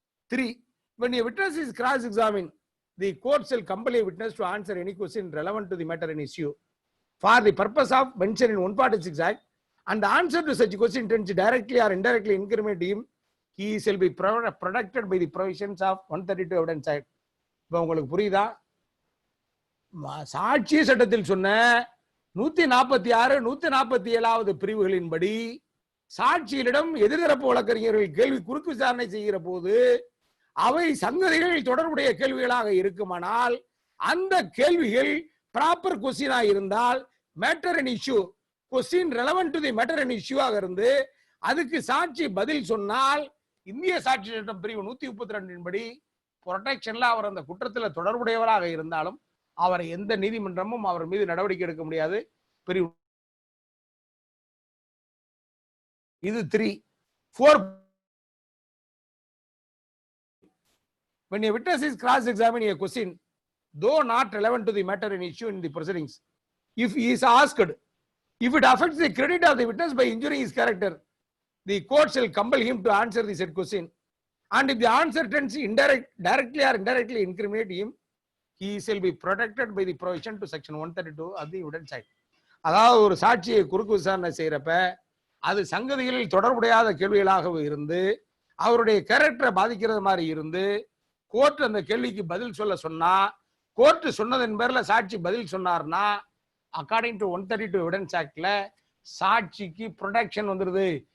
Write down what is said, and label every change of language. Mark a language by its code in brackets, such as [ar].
[en] 3, when a witness is cross-examined, the court shall compel a witness to answer any question relevant to the matter in issue for the purpose of mentioned in 146 Act, and the answer to such question tends directly or indirectly incriminate him, he shall be protected by the provisions of 132 Evidence Act. [ta] இப்போ உங்களுக்கு புரியுதா? சாட்சிய சட்டத்தில் சொன்ன 146, 147 பிரிவுகளின்படி சாட்சிகளிடம் எதிர்தரப்பு வழக்கறிஞர்கள் கேள்வி குறுக்கு விசாரணை செய்கிற போது அவை சங்கதிகள் தொடர்புடைய கேள்விகளாக இருக்குமானால், அந்த கேள்விகள் ப்ராப்பர் கொஸ்டினா இருந்தால், [en] matter and issue question relevant to the matter and இஷ்யூவாக [ta] இருந்து அதுக்கு சாட்சி பதில் சொன்னால், இந்திய சாட்சி சட்டம் பிரிவு 132 படி புரொடெக்ஷன்ல அவர் அந்த குற்றத்தில் தொடர்புடையவராக இருந்தாலும் அவரை எந்த நீதிமன்றமும் அவர் மீது நடவடிக்கை எடுக்க முடியாது. பிரிவு இது 3. [en] 4, when a witness is cross-examining a question, though not relevant to the matter in issue in the proceedings, if he is asked, if it affects the credit of the witness by injuring his character, the court shall compel him to answer the said question, and if the answer tends directly or indirectly incriminate him, he shall be protected by the provision to section 132 of the Evidence Act. [ta] அதாவது ஒரு சாட்சியை குறுக்கு விசாரணை செய்யறப்ப அது சங்கதிகளில் தொடர்புடையாத கேள்விகளாக இருந்து அவருடைய கேரக்டரை பாதிக்கிறது மாதிரி இருந்து கோர்ட் அந்த கேள்விக்கு பதில் சொல்ல சொன்னா, கோர்ட் சொன்னதன் பேர்ல சாட்சி பதில் சொன்னார்னா, [en] according to [ta] 132 எவிடன்ஸ் ஆக்ட்ல சாட்சிக்கு ப்ரொடெக்ஷன் வந்துருது.